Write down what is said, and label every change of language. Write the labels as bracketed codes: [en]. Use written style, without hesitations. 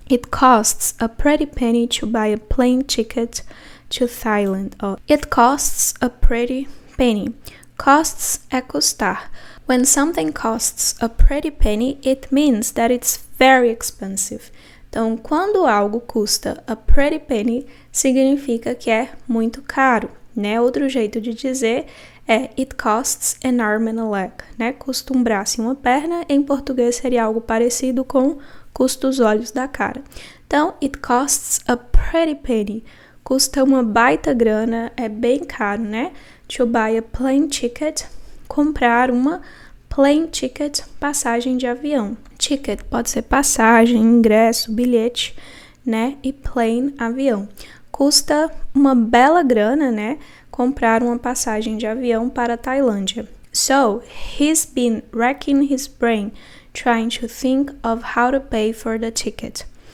[en] It costs a pretty penny to buy a plane ticket to Thailand. It costs a pretty penny. Costs [pt] é custar. [en] When something costs a pretty penny, it means that it's very expensive. [pt] Então, quando algo custa [en] a pretty penny, [pt] significa que é muito caro, né? Outro jeito de dizer é [en] it costs an arm and a leg, [pt] né? Custa um braço e uma perna. Em português seria algo parecido com custa os olhos da cara. [en] Então, it costs a pretty penny. [pt] Custa uma baita grana, é bem caro, né? [en] To buy a plane ticket, [pt] comprar uma plane ticket, passagem de avião. Ticket pode ser passagem, ingresso, bilhete, né? E plane, avião. Custa uma bela grana, né? Comprar uma passagem de avião para a Tailândia. [en] So, he's been racking his brain, trying to think of how to pay for the ticket.